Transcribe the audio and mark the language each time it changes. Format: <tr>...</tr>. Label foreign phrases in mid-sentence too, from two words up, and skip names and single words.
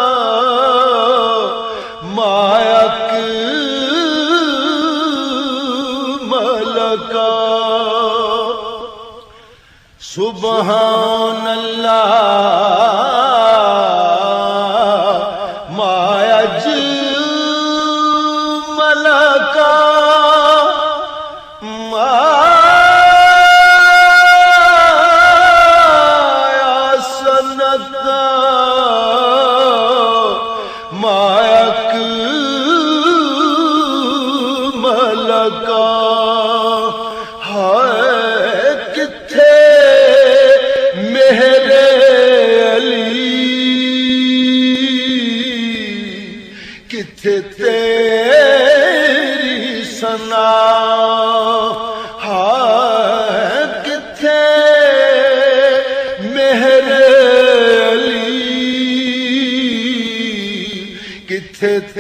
<ar>سبحان اللہ ما اجمل کا ما احسن کا ما اکمل کا</ar> <pa>کتھے تیری ثنا ہائے کتھے مہر علی کتھے</pa>